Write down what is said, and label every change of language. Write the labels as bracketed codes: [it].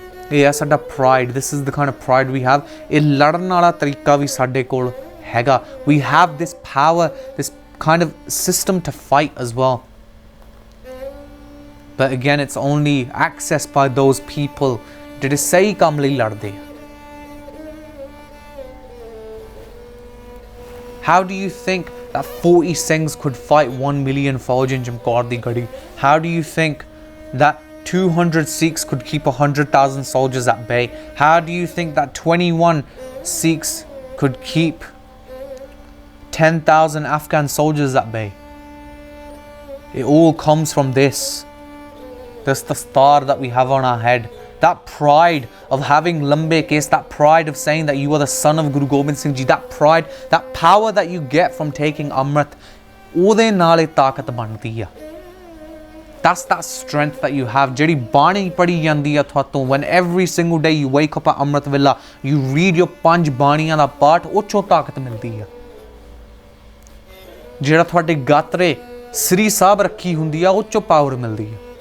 [pa] ਇਹ ਹੈ ਸਾਡਾ pride. [en] This is the kind of pride we have. [pa] ਇਹ ਲੜਨ ਵਾਲਾ ਤਰੀਕਾ ਵੀ ਸਾਡੇ ਕੋਲ ਹੈਗਾ। [en] We have this power, this kind of system to fight as well. But again it's only access by those people [pa] ਜਿਹੜੇ ਸਹੀ ਕੰਮ ਲਈ ਲੜਦੇ ਆ। [en] How do you think that 40 Singhs could fight 1 million Fauj in Chamkaur di Gadi? How do you think that 200 Sikhs could keep 100,000 soldiers at bay? How do you think that 21 Sikhs could keep 10,000 Afghan soldiers at bay? It all comes from this. That's the star that we have on our head. That pride of having lambe case, that pride of saying that you are the son of Guru Gobind Singh Ji, that pride, that power that you get from taking Amrit, [pa] ਉਹਦੇ ਨਾਲ ਇਹ ਤਾਕਤ ਬਣਦੀ ਆ। [en] That's that strength that you have. [pa] ਜਿਹੜੀ ਬਾਣੀ ਪੜੀ ਜਾਂਦੀ ਆ ਤੁਹਾਤੋਂ, [en] when every single day you wake up at Amrit Vela, you read your [pa] 5 ਬਾਣੀਆਂ ਦਾ ਪਾਠ, ਉਹ 'ਚੋਂ ਤਾਕਤ ਮਿਲਦੀ ਆ। ਜਿਹੜਾ ਤੁਹਾਡੇ ਗਾਤਰੇ ਸ੍ਰੀ ਸਾਹਿਬ ਰੱਖੀ ਹੁੰਦੀ ਆ, ਉਹ 'ਚੋਂ ਪਾਵਰ ਮਿਲਦੀ ਆ।